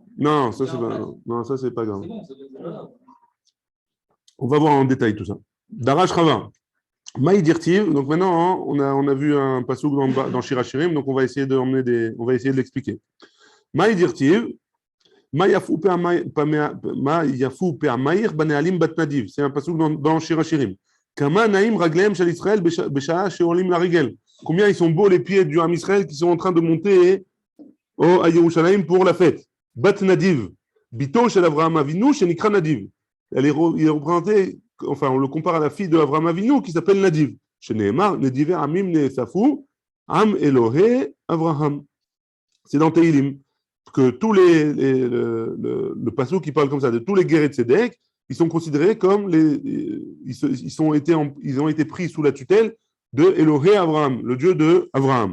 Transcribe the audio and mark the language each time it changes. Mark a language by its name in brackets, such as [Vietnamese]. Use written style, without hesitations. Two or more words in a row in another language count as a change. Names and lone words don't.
[French] Non, ça, c'est pas grave. C'est bon, c'est grave. On va voir en détail tout ça. [Aramaic] דרש רבא. מאי דכתיב. [French] Donc maintenant, hein, on a vu un pasouk dans Shir HaShirim, donc on va essayer de l'expliquer. [Aramaic] מאי דכתיב. [Hebrew] מה יפו פעמייך בנעלים בת נדיב. [French] C'est un pasouk dans Shir HaShirim. [Hebrew] כמה נאים רגליהם של ישראל בשעה שעולים לרגל. [French] Combien ils sont beaux les pieds du [Hebrew] עם ישראל [French] qui sont en train de monter à Yerushalayim pour la fête. [Hebrew] בת נדיב. בתו של אברהם אבינו שנקרא נדיב. [French] Il est représenté, enfin, on le compare à la fille de Avraham Avinu qui s'appelle Nadiv. [Hebrew] שנאמר, נדיבי עמים נאספו, עם אלהי אברהם. [French] C'est dans Teilim que tous le passage qui parle comme ça, de tous les guerriers de Sédek, ils sont considérés comme ils ont été pris sous la tutelle de [Hebrew] אלהי אברהם, [French] le Dieu de Avraham.